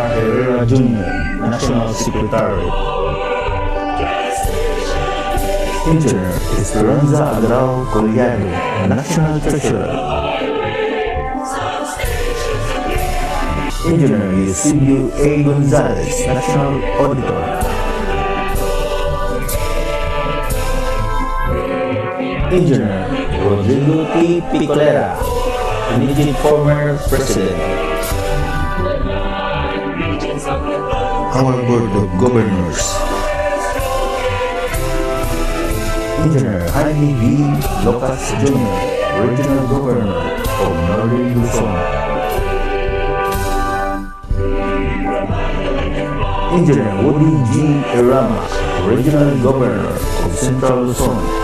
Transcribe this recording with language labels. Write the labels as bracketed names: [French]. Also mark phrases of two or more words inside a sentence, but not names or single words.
[English] Herrera Jr., National Secretary. Engineer Esperanza Agrao Collado, National Treasurer. Engineer Eusebio A. Gonzalez, National Auditor. Engineer Rodrigo T. Picolera, immediate former President. Our Board of Governors. Engineer Jaime V. Locas Jr., Regional Governor of Northern Luzon. Engineer Woody G. Erama, Regional Governor of Central Luzon.